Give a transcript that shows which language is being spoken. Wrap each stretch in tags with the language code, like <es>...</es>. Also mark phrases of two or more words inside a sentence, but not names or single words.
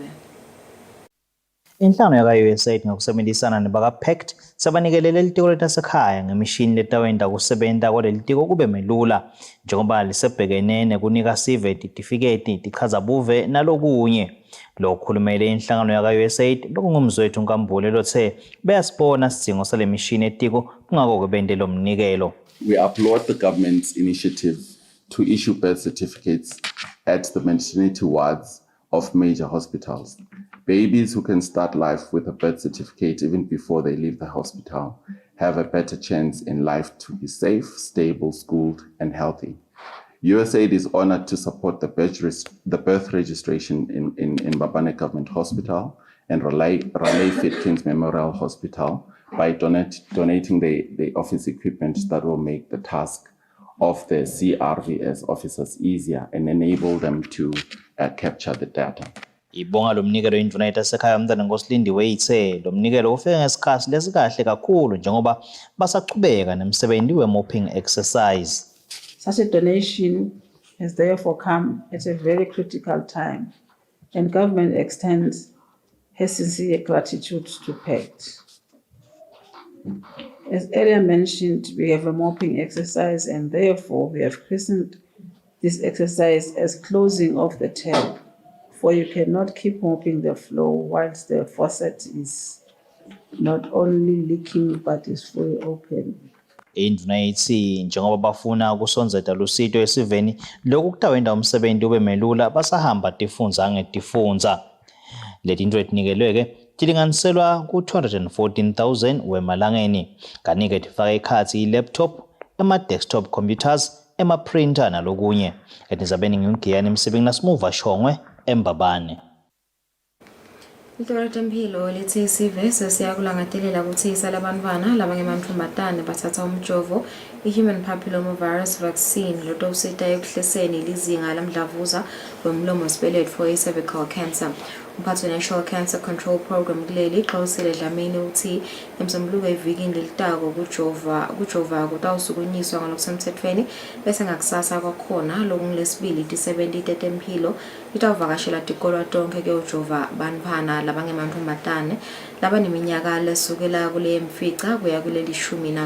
<ss>Inhlangano yaka-USAID ngokusebenzisana nebaka-PACT sabanikele leli tiko letasekhaya ngemishini letawenta kusebenta kwaleli tiko kube melula njengoba lisebhekene nekunika sive titifiketi tichaza buve nalokunye. Lokukhulumele inhlangano yaka-USAID lokungumzwethu uNkambule lothe beyasibona sidingo sale mishini etiko kungako kwebente lo mnikelo.</ss> <en>We applaud the government's initiative to issue birth certificates at the maternity wards of major hospitals. Babies who can start life with a birth certificate even before they leave the hospital have a better chance in life to be safe, stable, schooled, and healthy. USAID is honored to support the birth registration in Mbabane Government Hospital and Raleigh Fitkins Memorial Hospital by donating the office equipment that will make the task of the CRVS officers easier and enable them to capture the data.</en> <ss>Ibonga lo mnikelo indvuna yetasekhaya uMntwana Nkosi Lindiwe ithe lo mnikelo ufike ngesikhathi lesikahle kakhulu njengoba basachubeka nemsebenzi we-</ss> <en>mopping exercise. Such a donation has therefore come at a very critical time, and government extends her sincere gratitude to PACT. As earlier mentioned, we have a mopping exercise, and therefore we have christened this exercise as closing of the tap, for you cannot keep mopping the floor whilst the faucet is not only leaking but is fully open.</en> <ss>Indvuna ithi njengoba bafuna ukusonzeta lusito esiveni lokhu kutawenda umsebenzi ube melula basahamba tifunza ngetifunza. Leti into etinikelweke tilinganiselwa ku-214,000 wemalangeni kanike tifaka ekhatsi i-laptop, ama-</ss> <en>desktop computers,</en> <ss>ama-printer nalokunye. Etizabeni ngimgiyani Msibingi naSmuva Shongwe eMbabane. Litiko letemphilo lithi isive sesiyakulangatelela ukuthi salabantwana labangemantombazane bathatha umjovo i-</ss> <en>human papillomavirus vaccine</en> <ss>lotosita ekuhleseni lizinga lamdlavuza womlomo wesibeletho i-</ss> <en>cervical cancer.</en> <ss>Umphathi we-National Cancer Control Program kuleli Kusile Dlamini uthi emsombuluko evikini lelitako kujova kutawusukunyiswa ngalokusemthethweni bese ngakusasa kwakhona lokungilesibili tisebenti tetemphilo litawuvakashela tikolo tonke kuyojova bantfwana labangemantombazane labaneminyaka lesukela kule yemfica kuya kuleli 14.</ss>